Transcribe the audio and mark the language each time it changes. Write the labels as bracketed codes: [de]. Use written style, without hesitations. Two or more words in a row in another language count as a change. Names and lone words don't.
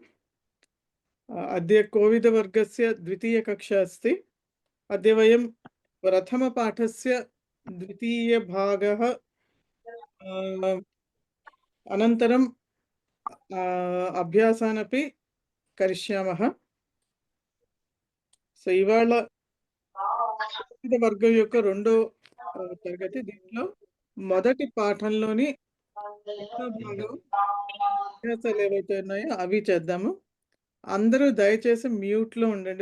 [sa] अद्य कोविदवर्गस्य द्वितीयकक्षा अस्ति। अद्य वयं प्रथमपाठस्य द्वितीयभागः अनन्तरं अभ्यासानपि करिष्यामः। [te] సో ఇవాళ వర్గం యొక్క రెండో తరగతి. దీంట్లో మొదటి పాఠంలోని భాగం అభ్యాసాలు ఏవైతే ఉన్నాయో అవి చేద్దాము. అందరూ దయచేసి మ్యూట్లో ఉండండి.